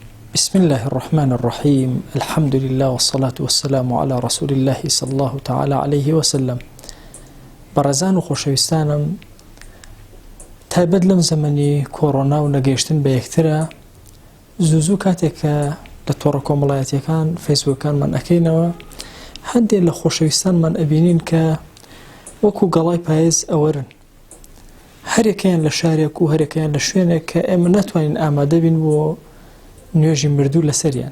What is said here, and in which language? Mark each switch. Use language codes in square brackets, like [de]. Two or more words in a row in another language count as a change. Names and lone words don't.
[ar] بسم الله الرحمن الرحيم. الحمد لله والصلاة والسلام على رسول الله صلى الله تعالى عليه وسلم. [ckb] برزان و خۆشەویستانم، تایبەت لەم زەمەنی کۆڕۆنا و نەگەیشتن بە یەکترە، زوو کاتێک کە لە تۆڕە کۆمەڵایەتیەکان فەیسبووکانمان ئەکەینەوە، هەندێک لە خۆشەویستانمان ئەبینین کە وەکو گەڵای پاییز ئەوەرن، هەرێکیان لە شارێک و هەرێکیان لە شوێنێک کە ئێمە ناتوانین ئامادە بین بۆ نوێژی مردوو لەسەریان.